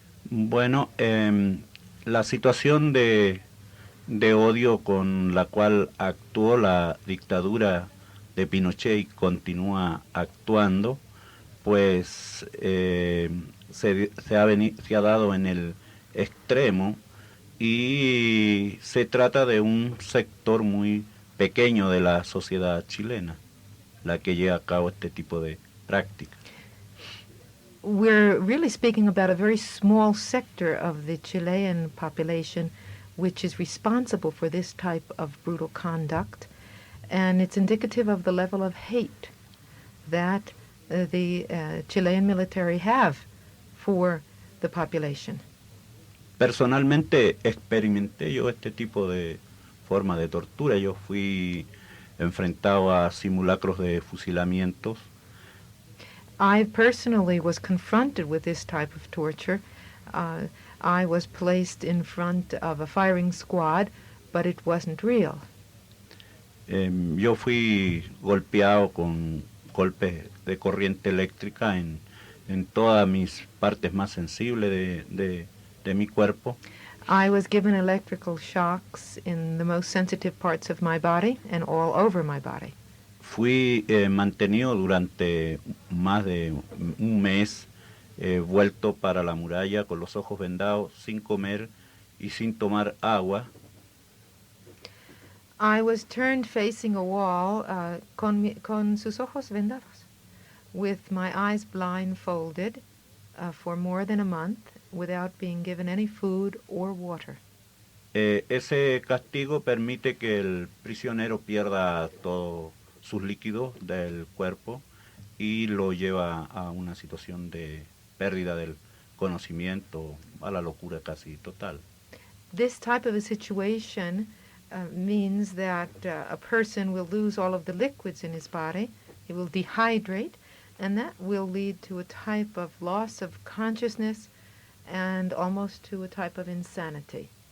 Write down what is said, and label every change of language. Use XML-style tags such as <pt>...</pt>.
<es>Bueno, la situación de odio con la cual actuó la dictadura de Pinochet y continúa actuando, pues se ha dado en el extremo y se trata de un sector muy pequeño de la sociedad chilena la que lleva a cabo este tipo de prácticas.</es> <en>We're really speaking about a very small sector of the Chilean population which is responsible for this type of brutal conduct, and it's indicative of the level of hate that the Chilean military have for the population.</en> <es>Personalmente experimenté yo este tipo de forma de tortura. Yo fui enfrentado a simulacros de fusilamientos.</es> <en>I personally was confronted with this type of torture. I was placed in front of a firing squad, but it wasn't real.</en> <es>Yo fui golpeado con golpes de corriente eléctrica en todas mis partes más sensibles de mi cuerpo.</es> <en>I was given electrical shocks in the most sensitive parts of my body and all over my body.</en> <es>Fui mantenido durante más de un mes vuelto para la muralla con los ojos vendados, sin comer y sin tomar agua.</es> <en>I was turned facing a wall</en> <es>con sus ojos vendados,</es> <en>with my eyes blindfolded for more than a month without being given any food or water.</en> <es>Ese castigo permite que el prisionero pierda todos sus líquidos del cuerpo y lo lleva a una situación de pérdida del conocimiento, a la locura casi total.</es> <en>This type of a situation means that a person will lose all of the liquids in his body, he will dehydrate, and that will lead to a type of loss of consciousness and almost to a type of insanity.</en>